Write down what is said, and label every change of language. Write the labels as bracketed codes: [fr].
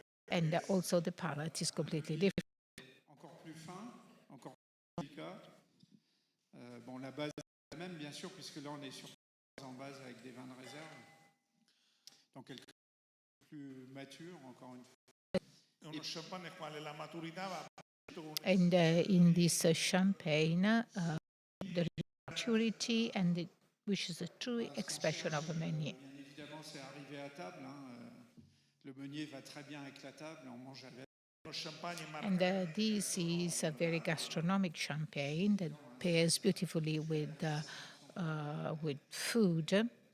[en] And also the palate is completely different. [fr] Encore plus fin, encore plus délicat. Bon, la base est la même, bien sûr, puisque là, on est sur en base avec des vins de réserve. Donc, quelque chose plus mature, encore une fois. [it] uno champagne quale la maturità va [en] And in this champagne, the maturity which is a true expression of a Meunier. [fr] Bien évidemment, c'est arrivé à table. Le Meunier va très bien avec la table, on mange avec. [en] And this is a very gastronomic champagne that pairs beautifully with food.